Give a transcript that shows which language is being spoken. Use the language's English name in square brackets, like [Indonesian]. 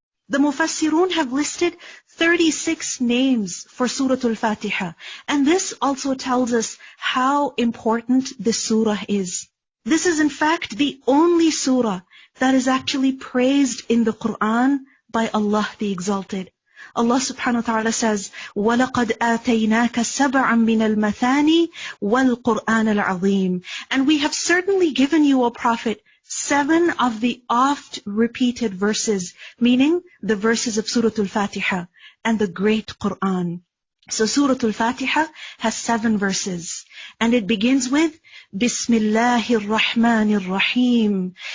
[English] The Mufassirun have listed 36 names for Surah Al-Fatihah, and this also tells us how important this surah is. This is in fact the only surah that is actually praised in the Quran by Allah the Exalted. Allah subhanahu wa ta'ala says, [Arabic] وَلَقَدْ آتَيْنَاكَ سَبْعًا مِّنَ الْمَثَانِي وَالْقُرْآنَ الْعَظِيمِ. [English] And we have certainly given you, O Prophet, 7 of the oft repeated verses, meaning the verses of Surah Al-Fatihah and the great Quran. So Surah Al-Fatihah has 7 verses, and it begins with Bismillahir Rahmanir Rahim.